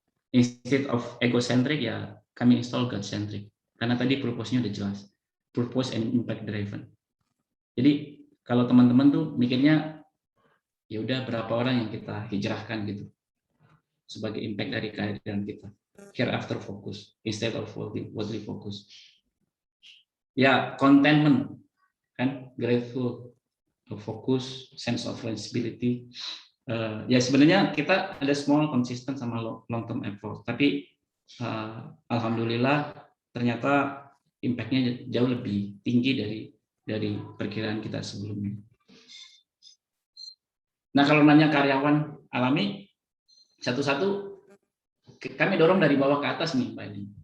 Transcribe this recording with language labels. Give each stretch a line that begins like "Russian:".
English: Instead of egocentric
Indonesian: ya kami
English: install God-centric.
Indonesian: Karena tadi purpose-nya udah jelas.
English: Purpose and impact driven.
Indonesian: Jadi kalau teman-teman tuh mikirnya ya udah berapa orang yang kita hijrahkan gitu sebagai impact dari kehadiran kita.
English: Hereafter focus instead of worldly focus. Ya contentment kan, grateful, focus, sense of responsibility.
Indonesian: Ya sebenarnya kita ada
English: small consistent
Indonesian: sama
English: long term effort,
Indonesian: tapi alhamdulillah ternyata impact-nya jauh lebih tinggi dari perkiraan kita sebelumnya. Nah kalau nanya karyawan alami satu-satu, kami dorong dari bawah ke atas nih Pak Edi.